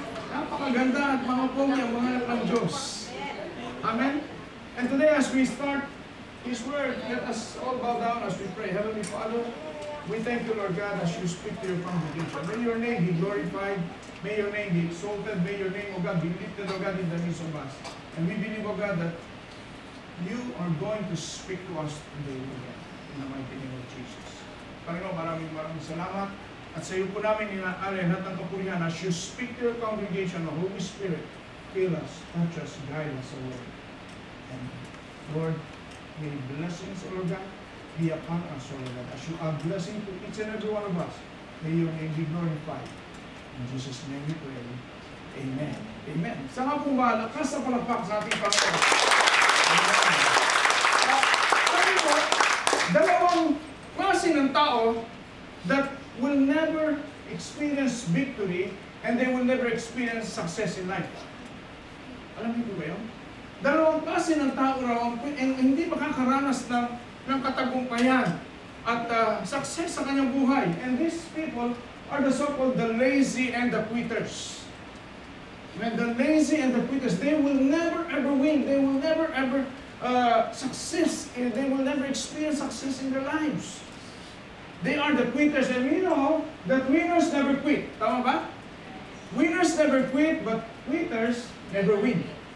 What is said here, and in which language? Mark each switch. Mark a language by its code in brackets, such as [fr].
[tl] Napakaganda at mga pogi ang mga anak ng Diyos. Amen? [en] And today as we start His Word, let us all bow down as we pray. Heavenly Father, we thank you, Lord God, as you speak to your congregation. May your name be glorified. May your name be exalted. May your name, O God, be lifted, O God, in the midst of us. And we believe, O God, that you are going to speak to us today, O God, in the mighty name of Jesus. Panginoon, maraming salamat. At sa iyo po namin inaalay lahat ng kapurihan as you speak to your congregation, the Holy Spirit, fill us, touch us, guide us, O Lord. And Lord, may blessings, O Lord God, be upon us, O Lord God. As you are blessing to each and every one of us, may your name be glorified. [tl] In Jesus' name we pray. Amen. Amen. Sa nga po ba, lakas na palakpak sa ating Panginoon. Amen. [en] Sabi mo, dalawang klase ng tao that will never experience victory and they will never experience success in life. [tl] Alam niyo ba yun? Dalawang klase ng tao raw ang hindi makakaranas ng katagumpayan at success sa kanyang buhay. [en] And these people are the so-called the lazy and the quitters. When the lazy and the quitters, they will never ever win. They will never ever success. And they will never experience success in their lives. They are the quitters. And we know that winners never quit. Tama ba? Winners never quit, but quitters never win.